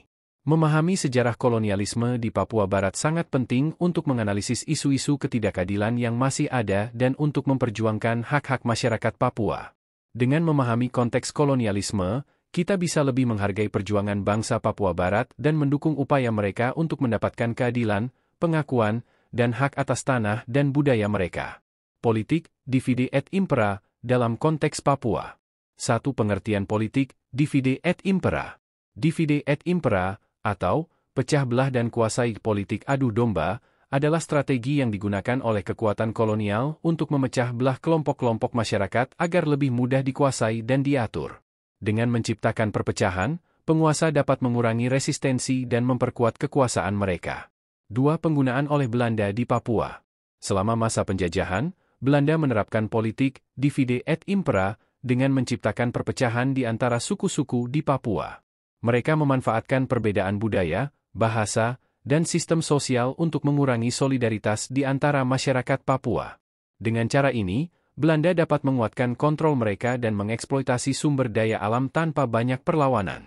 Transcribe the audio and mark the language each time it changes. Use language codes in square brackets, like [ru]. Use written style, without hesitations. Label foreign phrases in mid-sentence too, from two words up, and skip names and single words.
[id] Memahami sejarah kolonialisme di Papua Barat sangat penting untuk menganalisis isu-isu ketidakadilan yang masih ada dan untuk memperjuangkan hak-hak masyarakat Papua. Dengan memahami konteks kolonialisme, kita bisa lebih menghargai perjuangan bangsa Papua Barat dan mendukung upaya mereka untuk mendapatkan keadilan, pengakuan, dan hak atas tanah dan budaya mereka. Politik, [la] divide et impera, [id] dalam konteks Papua. Satu pengertian politik, [la] divide et impera. Divide et impera, [id] atau pecah belah dan kuasai politik adu domba, adalah strategi yang digunakan oleh kekuatan kolonial untuk memecah belah kelompok-kelompok masyarakat agar lebih mudah dikuasai dan diatur. Dengan menciptakan perpecahan, penguasa dapat mengurangi resistensi dan memperkuat kekuasaan mereka. 2. Penggunaan oleh Belanda di Papua. Selama masa penjajahan, Belanda menerapkan politik [la] divide et impera [id] dengan menciptakan perpecahan di antara suku-suku di Papua. Mereka memanfaatkan perbedaan budaya, bahasa, dan sistem sosial untuk mengurangi solidaritas di antara masyarakat Papua. Dengan cara ini, Belanda dapat menguatkan kontrol mereka dan mengeksploitasi sumber daya alam tanpa banyak perlawanan.